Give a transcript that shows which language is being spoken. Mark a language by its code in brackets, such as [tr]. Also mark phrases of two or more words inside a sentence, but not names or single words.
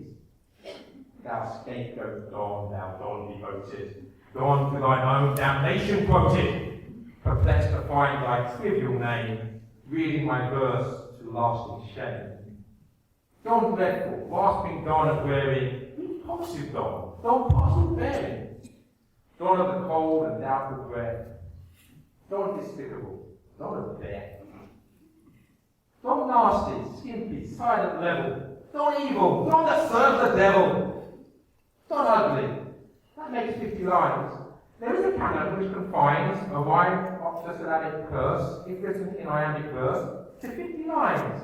[en] Thou scapegoat dawn, thou dawn devoted, dawn to thine own damnation quoted, perplexed to find thy trivial name, reading my verse to lasting shame. Dawn dreadful, grasping dawn at wearing, impulsive dawn, dawn parcel bearing, dawn of the cold and doubtful breath, dawn despicable, dawn of death. Dawn nasty, skimpy, silent level, dawn evil, dawn that serves the devil, dawn ugly, that makes 50 lines. There is a canon which confines a rhyme of the syllabic Pearce, if written in iambic verse, to 50 lines.